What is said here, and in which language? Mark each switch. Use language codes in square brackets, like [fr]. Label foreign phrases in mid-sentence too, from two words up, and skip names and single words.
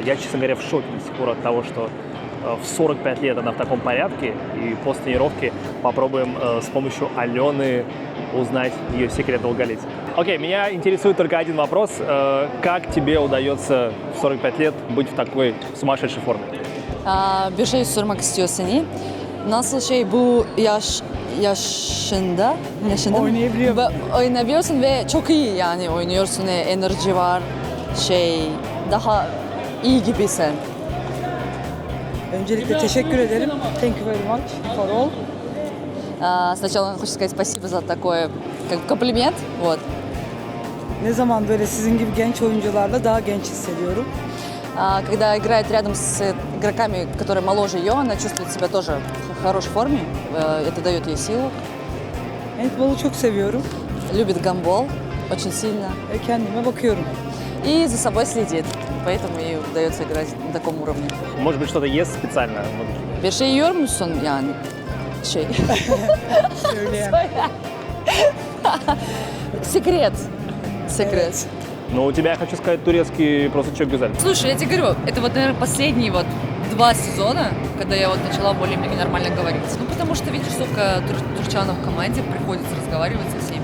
[ru] Я, честно говоря, в шоке до сих пор от того, что в 45 лет она в таком порядке, и после тренировки попробуем с помощью Алены узнать ее секрет долголетия. Окей, меня интересует только один вопрос. Как тебе удается в 45 лет быть в такой sumасшедшей форме? [tr] Bir şey sormak istiyorsun. Nasıl şey bu yaşında oynayabiliyorsun ve çok iyi yani oynuyorsun, enerji var, daha iyi gibisin. Öncelikle teşekkür ederim. [en] Thank you very much for all. [ru] Сначала хочу сказать спасибо за такой комплимент. Вот. [tr] Ne zaman böyle sizin gibi genç oyuncularla daha genç hissediyorum. [ru] Когда играет рядом с игроками, которые моложе ее, она чувствует себя тоже в хорошей форме. Это дает ей силу. [tr] Handball'u çok seviyorum [ru] Любит гандбол очень сильно. [tr] ve kendime bakıyorum. [ru] И за собой следит. Поэтому ей удается играть на таком уровне. Может быть, что-то ест специально? [tr] Bir şey yiyor musun yani? Söyleyen. [ru] Секрет. Секрет. Но у тебя, я хочу сказать, турецкий просто [tr] çok güzel. [ru] Слушай, я тебе говорю, это вот, наверное, последние 2 сезона, когда я начала более-менее нормально говорить. Ну, потому что, видишь, сколько турчанов в команде, приходится разговаривать со всеми.